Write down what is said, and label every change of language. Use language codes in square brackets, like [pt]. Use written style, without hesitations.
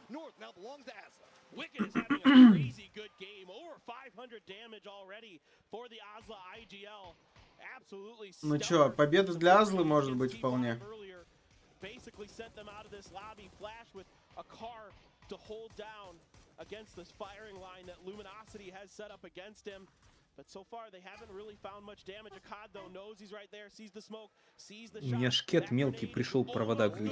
[en] Wicked is having a crazy good game. Over 500 damage already for the Azla IGL. Absolutely. [ru] Ну чё, победа для Азлы может быть вполне. [en] Basically sent them out of this lobby. Flash with a car to hold down against this firing line that Luminosity has set up against him. But so far they haven't really found much damage. Akkad though knows he's right there, sees the smoke, sees the shot. [ru] У меня шкет мелкий пришел провода грызть.